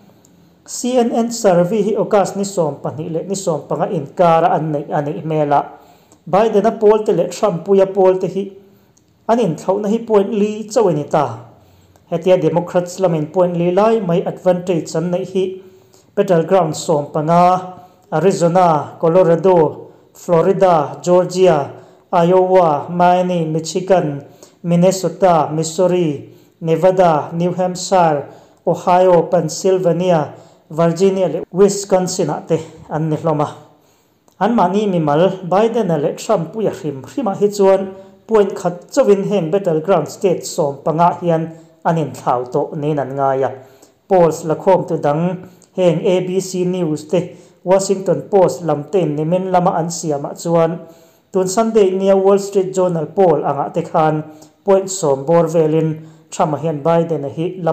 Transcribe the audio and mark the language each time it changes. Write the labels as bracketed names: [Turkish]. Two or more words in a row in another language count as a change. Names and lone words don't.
[Mizo] CNN survey hi okas ni som pani le ni som panga in kar an nei ani mela Biden a poll te le Trump puya poll te hi anin thau na hi point li chaweni ta hetia Democrats lamin point li lai mai advantage an nei hi battleground som panga Arizona Colorado Florida Georgia Iowa Maine Michigan Minnesota Missouri Nevada New Hampshire Ohio Pennsylvania Virginia le Wisconsin ate an ni hloma an mani mi mal Biden le Trump puya hrim hi chuan point khat chawin heng [English] battleground state [Mizo] som panga hian anin thlau to nin an ngaya polls la khom tu dang heng ABC News te Washington Post lamten nimin lama an siama chuan tun Sunday nia Wall Street Journal poll anga te khan point som bor velin Trump hian Biden hi lap